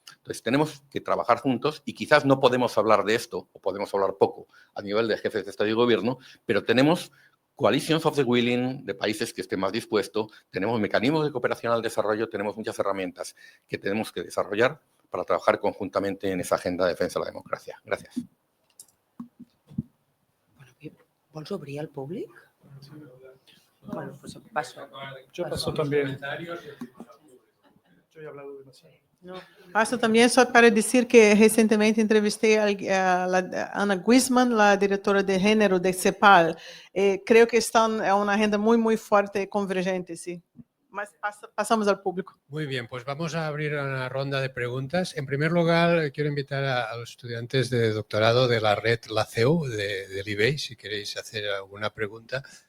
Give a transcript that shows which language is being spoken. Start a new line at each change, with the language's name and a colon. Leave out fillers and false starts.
Spanish: Entonces tenemos que trabajar juntos y quizás no podemos hablar de esto, o podemos hablar poco a nivel de jefes de Estado y Gobierno, pero tenemos
English: coalitions of the willing
Spanish: de países que estén más dispuestos, tenemos mecanismos de cooperación al desarrollo, tenemos muchas herramientas que tenemos que desarrollar para trabajar conjuntamente en esa agenda de defensa de la democracia. Gracias.
Catalan: ¿Vols obrir al públic?
Spanish: Bueno, pues paso. Yo paso también. Yo he hablado demasiado.
Portuguese: Passo também só para dizer que recentemente entrevistei a Ana Guisman, a diretora de gênero de CEPAL. Creio que estão é uma agenda muito forte e convergente, sí.
Spanish: Mas pasamos al público. Muy bien, pues vamos a abrir una ronda de preguntas. En primer lugar, quiero invitar a los estudiantes de doctorado de la red LACEU del IBEI, si queréis hacer alguna pregunta.